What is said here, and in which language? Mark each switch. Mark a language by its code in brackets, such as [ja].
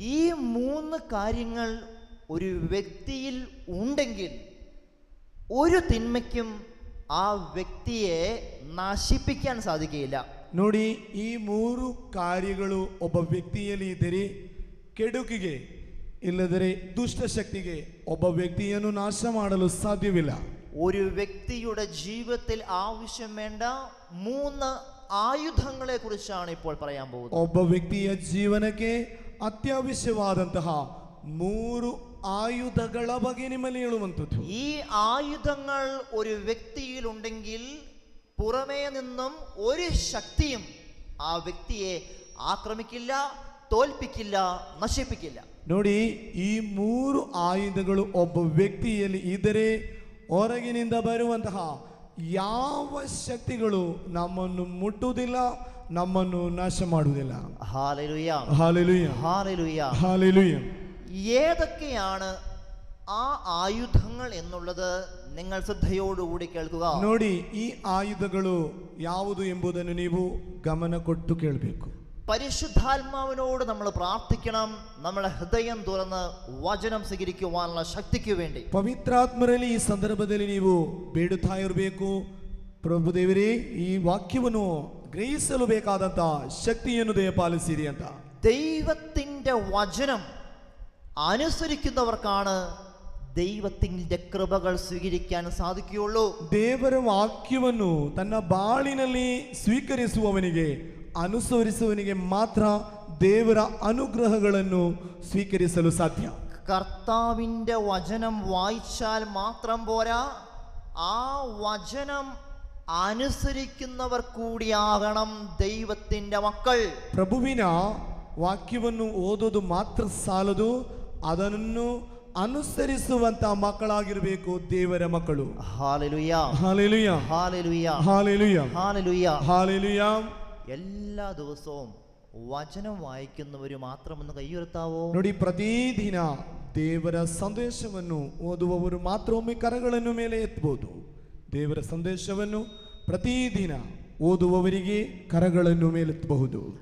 [ml] ഈ 3 കാര്യങ്ങൾ ഒരു വ്യക്തിയിൽ ഉണ്ടെങ്കിൽ ഒരു തിന്മയ്ക്കും ആ വ്യക്തിയെ നശിപ്പിക്കാൻ സാധിക്കുകയില്ല. [kn] ನೋಡಿ, ಈ 3 ಕಾರ್ಯಗಳು ಒಬ್ಬ ವ್ಯಕ್ತಿಯಲ್ಲಿ ಇದ್ದರೆ ಕೆಡುಕಿಗೆ ಇಲ್ಲದರೆ ದುಷ್ಟಶಕ್ತಿಗೆ ಒಬ್ಬ ವ್ಯಕ್ತಿಯನ್ನು ನಾಶ ಮಾಡಲು ಸಾಧ್ಯವಿಲ್ಲ. [ml] ഒരു വ്യക്തിയുടെ ജീവിതത്തിൽ ആവശ്യം വേണ്ട 3 ആയുധങ്ങളെ കുറിച്ചാണ് ഇപ്പോൾ പറയാൻ പോകുന്നത്. [kn] ಒಬ್ಬ ವ್ಯಕ್ತಿಯ ಜೀವನಕ್ಕೆ ಅತ್ಯವಶ್ಯವಾದಂತಹ 3 ആയുധಗಳ ಬಗ್ಗೆ ನಿಮ್ಮಲ್ಲಿ ಹೇಳುವಂಥದ್ದು. [ml] ഈ ആയുധങ്ങൾ ഒരു വ്യക്തിയിൽ ഉണ്ടെങ്കിൽ പുറമേ നിന്നും ഒരു ശക്തിയും ആ വ്യക്തിയെ ആക്രമിക്കില്ല, തോൽപ്പിക്കില്ല, നശിപ്പിക്കില്ല. [kn] ನೋಡಿ, ಈ 3 ಆಯುಧಗಳು ಒಬ್ಬ ವ್ಯಕ್ತಿಯಲ್ಲಿ ಇದ್ದರೆ ಹೊರಗಿನಿಂದ ಬರುವಂತಹ ಯಾವ ಶಕ್ತಿಗಳು ನಮ್ಮನ್ನು ಮುಟ್ಟುವುದಿಲ್ಲ, ನಮ್ಮನ್ನು ನಾಶ ಮಾಡುವುದಿಲ್ಲ. [ml] Hallelujah, hallelujah, hallelujah. ഹല്ലേലൂയ. ഏതൊക്കെയാണ് ആ ആയുധങ്ങൾ എന്നുള്ളത് നിങ്ങൾ ശ്രദ്ധയോടുകൂടി കേൾക്കുക. [kn] ನೋಡಿ, ಈ ಆಯುಧಗಳು ಯಾವುದು ಎಂಬುದನ್ನು ನೀವು ಗಮನ ಕೊಟ್ಟು ಕೇಳಬೇಕು. [ml] പരിശുദ്ധാത്മാവിനോട് നമ്മൾ പ്രാർത്ഥിക്കണം, നമ്മുടെ ഹൃദയം തുറന്ന് വചനം സ്വീകരിക്കുവാനുള്ള ശക്തിക്ക് വേണ്ടി. [kn] ಪವಿತ್ರಾತ್ಮರಲ್ಲಿ ಈ ಸಂದರ್ಭದಲ್ಲಿ ನೀವು ಬೇಡುತ್ತಾ ಇರಬೇಕು. ಪ್ರಭುದೇವರೇ, ಈ ವಾಕ್ಯವನ್ನು ಗ್ರಹಿಸಲು ಬೇಕಾದಂತ ಶಕ್ತಿಯನ್ನು ದಯಪಾಲಿಸಿರಿ ಅಂತ. [ml] ദൈവത്തിന്റെ വചനം അനുസരിക്കുന്നവർക്കാണ് ദൈവത്തിന്റെ കൃപകൾ സ്വീകരിക്കാൻ സാധിക്കുകയുള്ളൂ. [kn] ದೇವರ ವಾಕ್ಯವನ್ನು ತನ್ನ ಬಾಳಿನಲ್ಲಿ ಸ್ವೀಕರಿಸುವವನಿಗೆ ಅನುಸರಿಸುವವನಿಗೆ ಮಾತ್ರ ದೇವರ ಅನುಗ್ರಹಗಳನ್ನು ಸ್ವೀಕರಿಸಲು ಸಾಧ್ಯ. [ml] കർത്താവിൻ്റെ വചനം വായിച്ചാൽ മാത്രം പോരാ, ആ വചനം അനുസരിക്കുന്നവർ കൂടിയാകണം ദൈവത്തിൻ്റെ മക്കൾ. [kn] ಪ್ರಭುವಿನ ವಾಕ್ಯವನ್ನು ಓದೋದು ಮಾತ್ರ ಸಾಲದು, ಅದನ್ನು ಅನುಸರಿಸುವಂತ ಮಕ್ಕಳಾಗಿರಬೇಕು ದೇವರ ಮಕ್ಕಳು. [ml] Hallelujah hallelujah hallelujah hallelujah hallelujah hallelujah. എല്ലാ ദിവസവും വചനം വായിക്കുന്നവർ മാത്രമെന്ന് കൈയുയർത്താവോ? [kn] ನೋಡಿ, ಪ್ರತಿದಿನ ದೇವರ ಸಂದೇಶವನ್ನು ಓದುವವರು ಮಾತ್ರ ಒಮ್ಮೆ ಕರಗಳನ್ನು ಮೇಲೆ ಎತ್ತಬಹುದು. ದೇವರ ಸಂದೇಶವನ್ನು ಪ್ರತಿದಿನ ಓದುವವರಿಗೆ ಕರಗಳನ್ನು ಮೇಲೆತ್ತಬಹುದು.